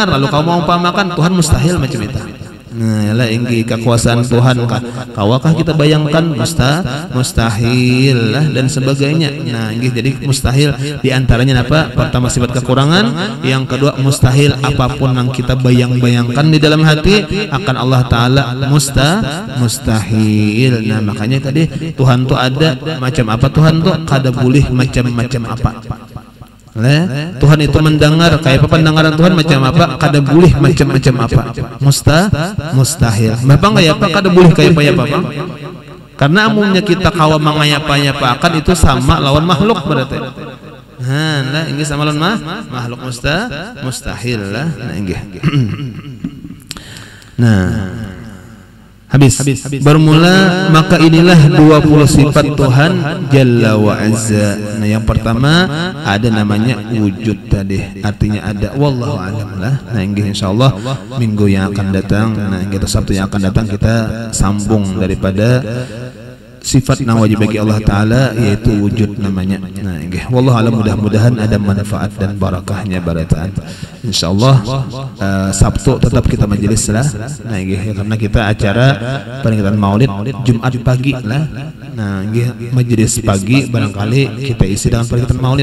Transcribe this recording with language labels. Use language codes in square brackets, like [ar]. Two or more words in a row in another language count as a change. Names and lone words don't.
[bjn] Lalu kalau mau umpamakan Tuhan mustahil macam itu. Nah yalah inggi kekuasaan Tuhan kawakah kita bayangkan mustahil lah dan sebagainya. Nah inggi jadi mustahil diantaranya apa? Pertama sifat kekurangan, yang kedua mustahil apapun yang kita bayangkan di dalam hati akan Allah Ta'ala mustahil. Nah makanya tadi Tuhan tuh ada macam apa? Tuhan tuh kada boleh macam-macam apa. Tuhan itu mendengar kayak apa? Pendengaran Tuhan macam apa? Kada boleh macam-macam apa? Mustahil. Bapak kayak apa? Kada boleh kayak apa? Karena umumnya kita kawa mengayap-ayapakan itu sama lawan makhluk berarti. Nah, ini sama lawan makhluk mustahil lah. Nah, inggih. Nah, habis. Bermula maka inilah 20 sifat Tuhan [ar] Jalla wa Azza. [bjn] Nah yang pertama ada namanya wujud tadi, artinya ada. [ar] Wallahu a'lam lah. [bjn] Nah insyaallah minggu yang akan datang, nah kita Sabtu yang akan datang kita sambung daripada sifat yang wajib bagi Allah Ta'ala, yaitu wujud namanya. [ar] Nah wallahu a'lam, [bjn] mudah-mudahan ada manfaat dan barakahnya barataan. Insyaallah Sabtu tetap kita majelis lah. Nah karena kita acara peringatan Maulid Jumat pagi lah. Nah, majelis pagi barangkali kita isi dengan peringatan Maulid.